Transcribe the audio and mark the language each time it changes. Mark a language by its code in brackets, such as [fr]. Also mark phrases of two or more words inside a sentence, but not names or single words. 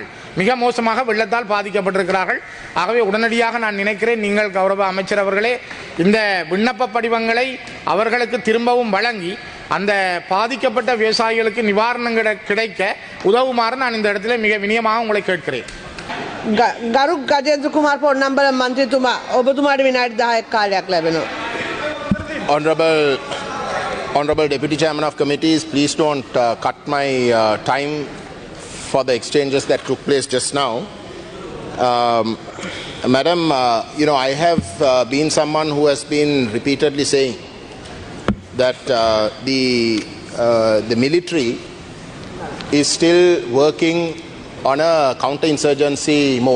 [ta] மிக மோசமாக வெள்ளத்தால் பாதிக்கப்பட்டிருக்கிறார்கள். ஆகவே உடனடியாக நான் நினைக்கிறேன், நீங்கள் கௌரவ அமைச்சர் அவர்களே, இந்த விண்ணப்ப படிவங்களை அவர்களுக்கு திரும்பவும் வழங்கி அந்த பாதிக்கப்பட்ட விவசாயிகளுக்கு நிவாரணம் கிடைக்க உதவுமாறு நான் இந்த இடத்துல மிக வினயமாக உங்களை கேட்கிறேன். [si] ගරු ගජේන්ද්‍ර කුමාර් පොන්නම්බල මන්ත්‍රීතුමා, ඔබතුමාට විනාඩි 10ක් කාලයක් ලැබෙනවා. [en] Honorable Deputy Chairman of Committees, please don't cut my time for the exchanges that took place just now. Madam, I have been someone who has been repeatedly saying that the military is still working on a counterinsurgency mode.